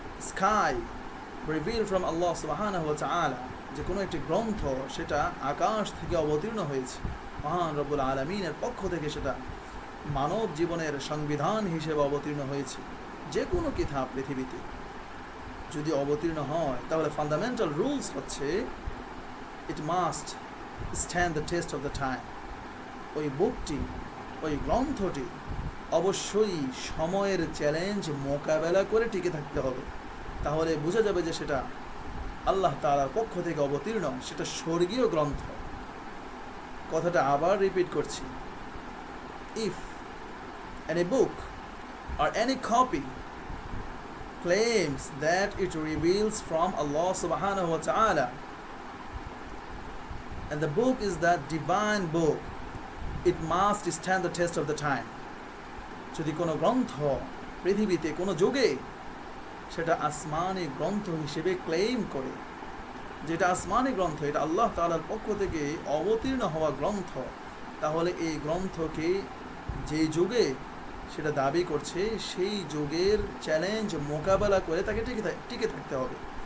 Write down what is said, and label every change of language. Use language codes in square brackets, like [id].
[en] sky, revealed from Allah subhanahu wa ta'ala, [bn] যে কোনো একটি গ্রন্থ সেটা আকাশ থেকে অবতীর্ণ হয়েছে, মহান রব্বুল আলামিনের পক্ষ থেকে সেটা মানব জীবনের সংবিধান হিসেবে অবতীর্ণ হয়েছে, যে কোনো কিতাব পৃথিবীতে যদি অবতীর্ণ হয়, তাহলে ফান্ডামেন্টাল রুলস হচ্ছে [en] It must stand the test of the time. [bn] ওই বুকটি, ওই গ্রন্থটি অবশ্যই সময়ের চ্যালেঞ্জ মোকাবেলা করে টিকে থাকতে হবে। তাহলে বোঝা যাবে যে সেটা আল্লাহ তাআলার পক্ষ থেকে অবতীর্ণ, সেটা স্বর্গীয় গ্রন্থ। কথাটা আবার রিপিট করছি, [en] If any book or any copy claims that it reveals from Allah subhanahu wa ta'ala, and the book is that divine book, it must stand the test of the time. [bn] যদি কোনো গ্রন্থ পৃথিবীতে কোনো যুগে সেটা আসমানি গ্রন্থ হিসেবে ক্লেম করে, যেটা আসমানি গ্রন্থ, এটা আল্লাহ তাআলার পক্ষ থেকে অবতীর্ণ হওয়া গ্রন্থ, তাহলে এই গ্রন্থকে যে যুগে সেটা দাবি করছে সেই যুগের চ্যালেঞ্জ মোকাবেলা করে তাকে টিকে থাকতে হবে।